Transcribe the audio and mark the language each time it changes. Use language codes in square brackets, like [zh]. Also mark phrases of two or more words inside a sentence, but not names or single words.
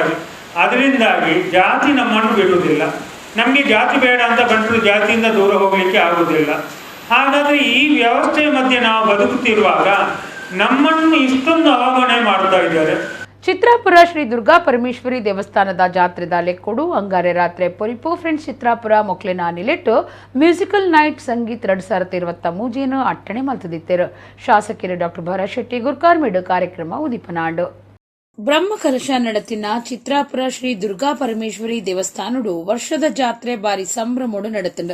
[kn] ಅದರಿಂದಾಗಿ ಜಾತಿ ನಮ್ಮನ್ನು ಬಿಡುವುದಿಲ್ಲ. ನಮಗೆ ಜಾತಿ ಬೇಡ ಅಂತ ಬಂಟರು ಜಾತಿಯಿಂದ ದೂರ ಹೋಗಲಿಕ್ಕೆ ಆಗುವುದಿಲ್ಲ. ಹಾಗಾದರೆ ಈ ವ್ಯವಸ್ಥೆಯ ಮಧ್ಯೆ ನಾವು ಬದುಕುತ್ತಿರುವಾಗ ನಮ್ಮನ್ನು ಇಷ್ಟೊಂದು ಅವಗಣನೆ ಮಾಡ್ತಾ ಇದ್ದಾರೆ. [tcy] ಚಿತ್ರಾಪುರ ಶ್ರೀ ದುರ್ಗಾ ಪರಮೇಶ್ವರಿ ದೇವಸ್ಥಾನದ ಜಾತ್ರೆದ ಲೆಕ್ಕೊಡು ಅಂಗಾರೆ ರಾತ್ರಿ ಪೊರಿಪು ಫ್ರೆಂಡ್ಸ್ ಚಿತ್ರಾಪುರ ಮೊಕ್ಲೆನ ನಿಲೆಟ್ಟು ಮ್ಯೂಸಿಕಲ್ ನೈಟ್ ಸಂಗೀತ್ 2023 ಅಟ್ಟಣೆ ಮಲ್ತದಿತ್ತೇರು. ಶಾಸಕರು ಡಾಕ್ಟರ್ ಭರತ್ ಶೆಟ್ಟಿ ಗುರ್ಕಾರ್ಮಿಡು ಕಾರ್ಯಕ್ರಮ ಉದಿಪನಾಡು. ಬ್ರಹ್ಮಕಲಶ ನಡತಿನ ಚಿತ್ರಾಪುರ ಶ್ರೀ ದುರ್ಗಾ ಪರಮೇಶ್ವರಿ ದೇವಸ್ಥಾನಡು ವರ್ಷದ ಜಾತ್ರೆ ಬಾರಿ ಸಂಭ್ರಮೋಡು ನಡತಂಡು.